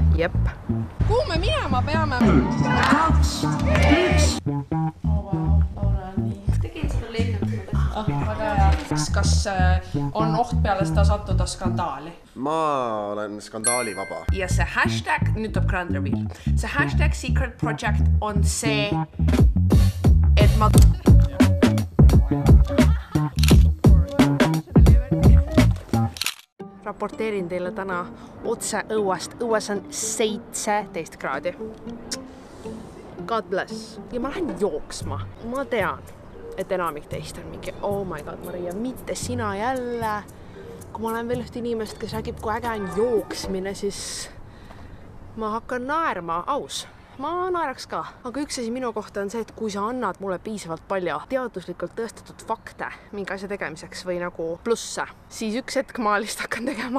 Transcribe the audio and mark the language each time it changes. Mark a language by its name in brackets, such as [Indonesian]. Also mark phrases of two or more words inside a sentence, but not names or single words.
[Estonian] Jep. Kuhu me minema peame? 2, 1. Laura, nii. Tegin seda lennukit. Väga hea. Kas on oht peale seda sattuda skandaali? Ma olen skandaalivaba. Ja see hashtag, nüüd tuleb [English] grand reveal. [Estonian] See [English] hashtag secret project [Estonian] on see, et ma... Raporteerin teile täna otse õuest. Õues on 17 kraadi. [English] God bless. [Estonian] Ja ma lähen jooksma. Ma tean, et enamik teist on mingi, [English] oh my god, [Estonian] Maria, mitte sina jälle. Kui ma olen veel üht inimest, kes räägib, kui äge on jooksmine, siis ma hakkan naerma, aus. Ma naeraks ka. Aga üks asi minu kohta on see, et kui sa annad mulle piisavalt palju teaduslikult tõestatud fakte mingi asja tegemiseks või nagu plusse, siis üks hetk ma lihtsalt hakkan tegema.